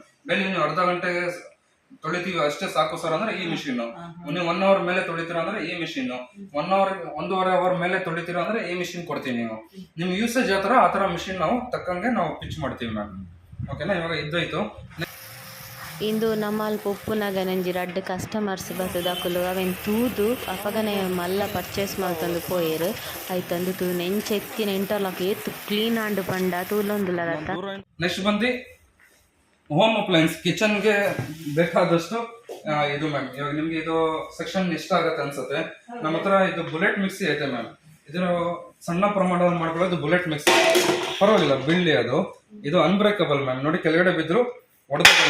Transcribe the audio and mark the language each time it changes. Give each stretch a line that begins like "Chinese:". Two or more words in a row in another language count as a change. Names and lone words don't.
Kannada: ಡೈಲಿ ನೀವು ಅರ್ಧ ಗಂಟೆಗೆ ತೊಳಿತೀವಿ ಅಷ್ಟೇ ಸಾಕು ಸರ್ ಅಂದ್ರೆ ಈ ಮಿಷಿನ್. ನೀವು 1 ಅವರ್ ಮೇಲೆ ತೊಳಿತೀರಾ ಅಂದ್ರೆ ಈ ಮಿಷಿನ್, 1.5 ಅವರ್ ಮೇಲೆ ತೊಳಿತೀರಾ ಅಂದ್ರೆ ಈ ಮಿಷಿನ್ ಕೊಡ್ತೀವಿ. ನೀವು ನಿಮ್ ಯೂಸೇಜ್ ಯಾವ ತರ ಆ ತರ ಮಿಷಿನ್ ನಾವು ತಕ್ಕಂಗೆ ನಾವು ಪಿಚ್ ಮಾಡ್ತೀವಿ ಮ್ಯಾಮ್. ಓಕೆನಾ, ಇವಾಗ ಇದ್ದಾಯ್ತು.
Tulu: ಇಂದು ನಮ್ಮಲ್ಲಿ ಪೊಪ್ಪುನಾಗ ನಂಜಿ ರಡ್ಡ್ ಕಸ್ಟಮರ್ಸ್ ಬರ್ತದಕ್ಕಲು ಅವೆನ್ ತೂದು ಅಪಗನೆ ಮಲ್ಲ ಪರ್ಚೇಸ್ ಮಾಡ್ತಂದು ಪೋಯರು ಆಯ್ತಂದು ತೂ ನೆಂಚೆತ್ತಿನ ಇಂಟರ್ಲಾಕ್ ಏತ್ತು ಕ್ಲೀನ್ ಆಂಡ್ ಪಂಡ ತೂಲೊಂದುಲ್ಲ.
Kannada: ನೆಕ್ಸ್ಟ್ ಬಂದು
English: home appliance,
Kannada: ಕಿಚನ್ಗೆ ಬೇಕಾದಷ್ಟು ಇದು ಮ್ಯಾಮ್. ಇವಾಗ ನಿಮ್ಗೆ ಇದು ಸೆಕ್ಷನ್ ಇಷ್ಟ ಆಗತ್ತೆ ಅನ್ಸುತ್ತೆ. ನಮ್ಮ ಹತ್ರ ಇದು ಬುಲೆಟ್ ಮಿಕ್ಸಿ ಐತೆ ಮ್ಯಾಮ್. ಇದರ ಸಣ್ಣ ಪ್ರಮಾಣದಲ್ಲಿ ಮಾಡ್ಕೊಳ್ಳೋದು ಬುಲೆಟ್ ಮಿಕ್ಸಿ, ಪರವಾಗಿಲ್ಲ ಬೀಳ್ಲಿ. ಅದು ಇದು ಅನ್ಬ್ರೇಕಬಲ್ ಮ್ಯಾಮ್. ನೋಡಿ, ಕೆಳಗಡೆ ಬಿದ್ರು ಒಡೆದಲ್ಲ.